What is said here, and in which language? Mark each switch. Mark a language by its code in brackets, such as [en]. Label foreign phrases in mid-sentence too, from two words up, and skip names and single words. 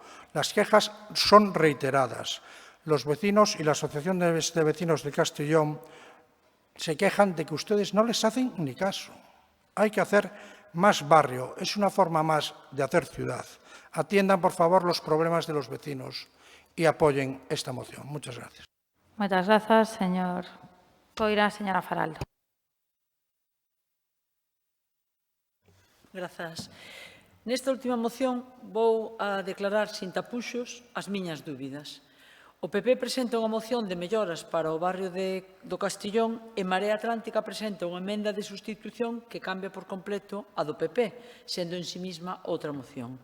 [es] Las quejas son reiteradas. Los vecinos y la Asociación de Vecinos de Castellón se quejan de que ustedes no les hacen ni caso. Hay que hacer más barrio. Es una forma más de hacer ciudad. Atiendan, por favor, los problemas de los vecinos y apoyen esta moción. Muchas gracias. Muchas gracias, señor Poira. Señora Faraldo. [gl] Grazas. Nesta última moción vou a declarar sin tapuxos as miñas dúbidas. O PP presenta unha moción de melloras para o barrio do Castellón e Marea Atlántica presenta unha emenda de sustitución que cambia por completo a do PP, sendo en sí mesma outra moción.